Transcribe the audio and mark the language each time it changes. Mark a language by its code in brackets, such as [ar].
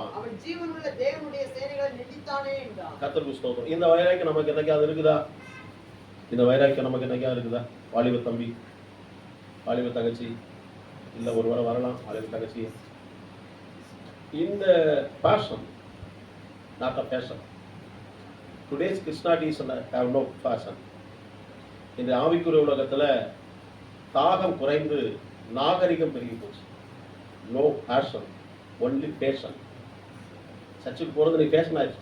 [ta] அவன் ஜீவனுள்ள தேவனுடைய சேனைகளை நிந்தித்தானே என்றான். கர்த்தருக்கு ஸ்தோத்திரம். இந்த வைராக்கியம் நமக்கு என்னைக்காவது இருக்குதா? இந்த வைராக்கியம் நமக்கு என்னைக்காவது இருக்குதா? வாலிப தம்பி, வாலிப தங்கச்சி, இல்ல ஒருவரை வரலாம் வாலிப தங்கச்சி, இந்த [en] passion, not a passion. Today's Christianities have no passion. [ta] இந்த ஆவிக்குரிய உலகத்துல தாகம் குறைந்து நாகரிகம் பெருகி போச்சு. [en] No fashion, only fashion. [ta] சர்ச்சுக்கு போறது நீ பேஷன் ஆயிடுச்சு.